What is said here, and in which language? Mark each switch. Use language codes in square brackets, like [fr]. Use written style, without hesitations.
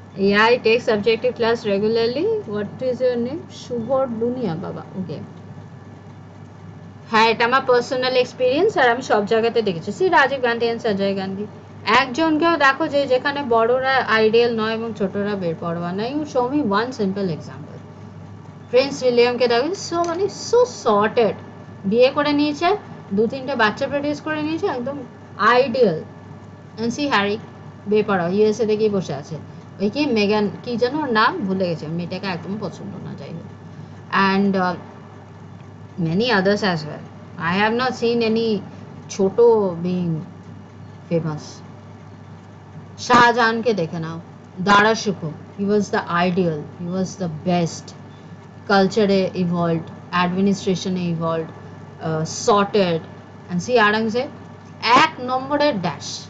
[en] Yeah, I take subjective class regularly. What is your name? Shubhor Dunia Baba. Okay. [bn] হ্যাঁ, এটা আমার personal experience, আর আমি সব জায়গাতে দেখেছি। সি রাজীব গান্ধী এন্ড সঞ্জয় গান্ধী, একজনকেও দেখো যে যেখানে বড়রা আইডিয়াল নয় এবং ছোটরা বেপরোয়া নয়। [en] You show me one simple example. [bn] Prince উইলিয়ামকে দেখো, সো মানে সো সর্টেড, বিয়ে করে নিয়েছে, 2-3টে বাচ্চা প্রডিউস করে নিয়েছে, একদম আইডিয়াল। এন্ড সি হ্যারি, বেপরোয়া, ইউএসএ থেকেই বসে আছে। ওই কি মেগান কি যেন ওর নাম, ভুলে গেছে, মেয়েটাকে একদম পছন্দ না, যাই হোক। [en] And many others as well. I have not seen any choto being famous. [bn] Shahjahan ke dekhe nao, [en] Dara Shukho, he was the ideal, he was the best. Culture evolved, administration evolved, sorted, and see Adamse [bn] এক নম্বরের dash.